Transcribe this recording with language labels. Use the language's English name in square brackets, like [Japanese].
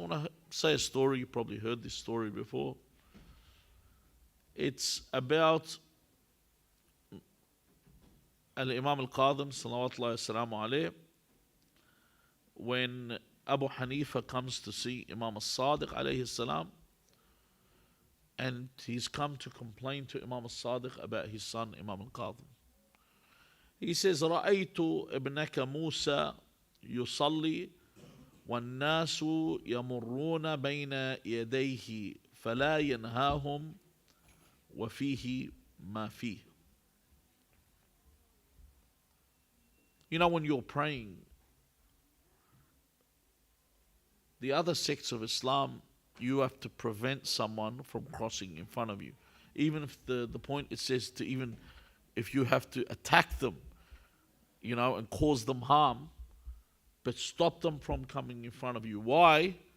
[English] I want to say a story. You probably heard this story before. It's about Imam Kadhem [Arabic] salawatullahi wassalamu alayhi, [English] when Abu Hanifa comes to see Imam al-Sadiq alayhi salam, and he's come to complain to Imam al-Sadiq about his son Imam al-Kadhem. He says, [Arabic] رأيت ابنك موسى يصلي والناس يمرون بين يديه فلا ينهاهم وفيه ما فيه. [English] When you're praying, the other sects of Islam, you have to prevent someone from crossing in front of you. Even if the point it says to, even if you have to attack them, and cause them harm, but stop them from coming in front of you. Why?